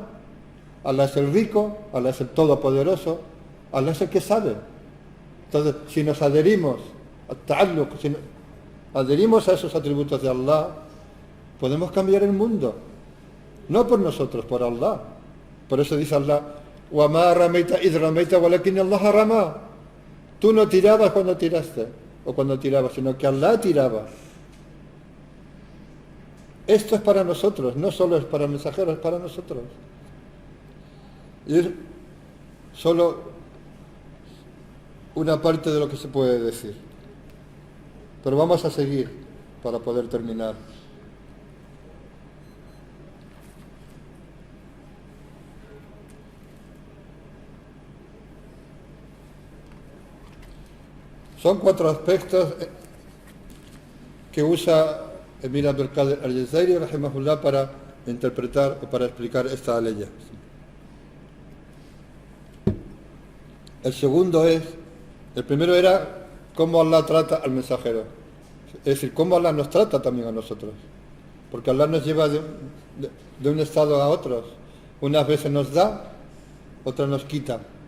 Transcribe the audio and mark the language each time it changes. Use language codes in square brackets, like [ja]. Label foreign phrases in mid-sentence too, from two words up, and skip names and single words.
[es] Allah es el rico, Allah es el todopoderoso, Allah es el que sabe. Entonces, si nos adherimos a esos atributos de Allah, podemos cambiar el mundo. No por nosotros, por Allah. Por eso dice Allah, [ar] وَمَا رَمَيْتَ إِذْ رَمَيْتَ وَلَكِنَّ اللَّهَ رَمَى. [es] Tú no tirabas cuando tiraste, o cuando tirabas, sino que Allah tiraba. Esto es para nosotros, no solo es para mensajeros, es para nosotros. Y es solo una parte de lo que se puede decir. Pero vamos a seguir para poder terminar. Son 4 aspectos que usa Emir Abdul Qadir al-Jazairi rahimahullah para interpretar o para explicar esta aleya. El primero era cómo Allah trata al mensajero, es decir, cómo Allah nos trata también a nosotros, porque Allah nos lleva de un estado a otro, unas veces nos da, otras nos quita.